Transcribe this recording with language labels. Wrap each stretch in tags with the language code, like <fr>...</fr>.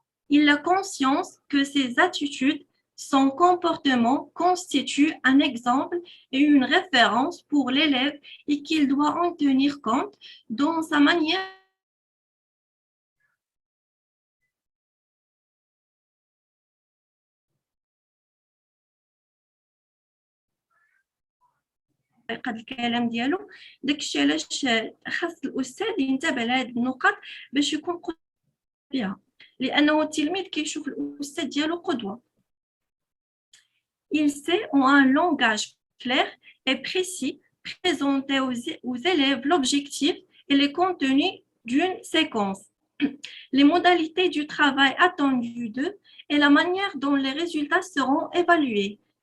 <fr>Il a conscience que ses attitudes, son comportement constituent un exemple et une référence pour l'élève et qu'il doit en tenir compte dans sa manière</fr> <ar>قد الكلام ديالو. داكشي علاش خاص الأستاذ ينتبه لهاد النقط باش يكون قدوة بها، لأنه التلميذ كيشوف الأستاذ ديالو قدوة.</ar> <fr>Il sait en un langage clair et précis présenter aux élèves l'objectif et les contenus d'une séquence, les modalités du travail attendu d'eux et la manière dont les résultats seront évalués.</fr>